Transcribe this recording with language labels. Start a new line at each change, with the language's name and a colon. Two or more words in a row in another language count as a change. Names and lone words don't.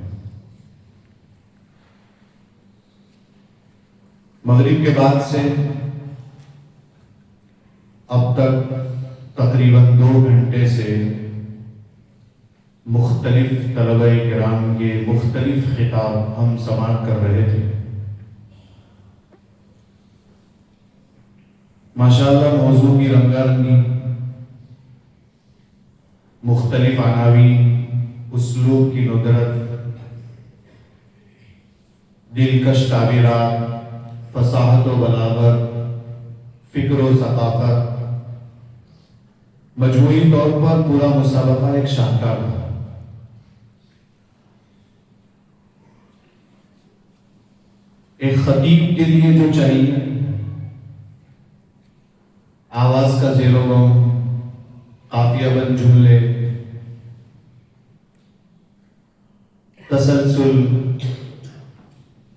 Urdu: مغرب کے بعد سے اب تک تقریباً 2 گھنٹے سے مختلف طلبہ کرام کے مختلف خطاب ہم سماعت کر رہے تھے۔ ماشاءاللہ موضوع کی رنگا رنگی، مختلف عناوین، اسلوب کی ندرت، دلکش تعبیرات، فصاحت و بلاغت، فکر و ثقافت، مجموعی طور پر پورا مسابقہ ایک شاہکار تھا۔ ایک خطیب کے لیے جو چاہیے، آواز کا زیر و بم، قافیہ بند جملے، تسلسل،